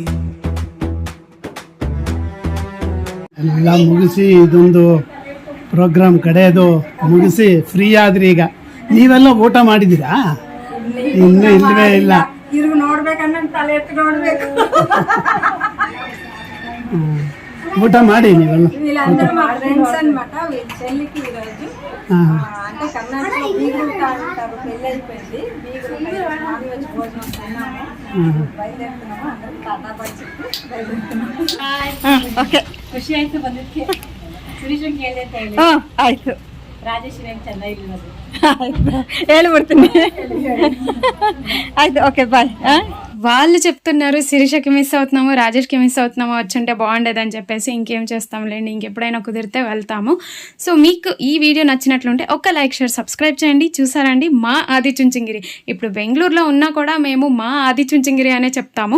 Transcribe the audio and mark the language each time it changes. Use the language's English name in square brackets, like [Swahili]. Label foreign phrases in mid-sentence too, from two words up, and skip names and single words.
[Kannada] ಎಲ್ಲ ಮುಗಿಸಿ ಇದೊಂದು ಪ್ರೋಗ್ರಾಮ್ ಕಡೆಯದು ಮುಗಿಸಿ ಫ್ರೀ ಆದ್ರಿ. ಈಗ ನೀವೆಲ್ಲ ಊಟ ಮಾಡಿದ್ದೀರಾ? ಇನ್ನೂ ಇಲ್ಲವೇ ಇಲ್ಲ. ಇವ್ರು ನೋಡ್ಬೇಕನ್ನ ತಲೆ ಎತ್ತು ನೋಡ್ಬೇಕು. ಊಟ ಮಾಡಿ ನೀವೆಲ್ಲ. [Telugu] వీళ్ళందరూ మా ఫ్రెండ్స్ అన్నమాట. చెల్లికి ఈరోజు అంటే కర్ణాటక బీగురు అంటారు, పెళ్ళి అయిపోయింది. బీగురు [English] non veg [Telugu] భోజనం తిన్నాము, బయలుదేరుతున్నాము. అందరం [English] tata bye [Telugu] చెప్పి బయలుదేరుతున్నాము. ఓకే, [Kannada] ಖುಷಿ ಆಯ್ತು ಬಂದಿದ್ದಕ್ಕೆ. ಸುರೇಶನ್ ಕೇಳಿದೆ ಅಂತ ಹೇಳಿ. ಆಯ್ತು. ರಾಜೇಶ್ ಹೆಂಗ್ ಚೆಂದ ಇಲ್ಲಿರೋದು ಹೇಳ್ಬಿಡ್ತೀನಿ. ಆಯ್ತು, [English] okay bye. [Telugu] వాళ్ళు చెప్తున్నారు శిరీషకి మిస్ అవుతున్నాము, రాజేష్కి మిస్ అవుతున్నాము, వచ్చుంటే బాగుండేదని చెప్పేసి. ఇంకేం చేస్తాంలేండి, ఇంకెప్పుడైనా కుదిరితే వెళ్తాము. సో మీకు ఈ వీడియో నచ్చినట్లుంటే ఒక [English] like, share, subscribe [Telugu] చేయండి. చూసారండి మా ఆది చుంచంగిరి. ఇప్పుడు బెంగళూరులో ఉన్నా కూడా మేము మా ఆది చుంచంగిరి అనే చెప్తాము.